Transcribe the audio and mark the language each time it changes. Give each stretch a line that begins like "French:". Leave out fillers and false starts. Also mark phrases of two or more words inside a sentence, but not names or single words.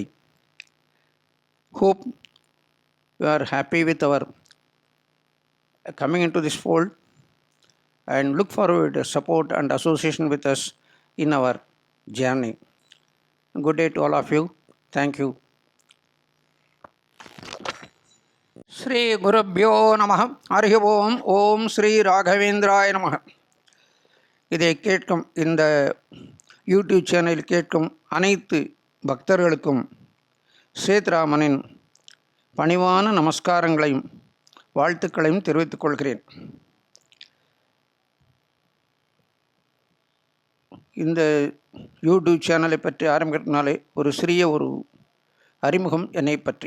English: Hope you are happy with our coming into this fold and look forward to support and association with us in our journey. Good day to all of you. Thank you.
Sanskrit: श्री गुरुभ्यो नमः। हरिः ॐ. ॐ श्री राघवेन्द्राय नमः.
Tamil: இதை கேட்கும் இந்த யூடியூப் சேனலில் கேட்கும் அனைத்து பக்தர்களுக்கும் சேத்ராமனின் பணிவான நமஸ்காரங்களையும் வாழ்த்துக்களையும் தெரிவித்துக் கொள்கிறேன். இந்த யூடியூப் சேனலை பற்றி ஆரம்பிக்கிறதுனாலே ஒரு சிறிய அறிமுகம் என்னை பற்றி.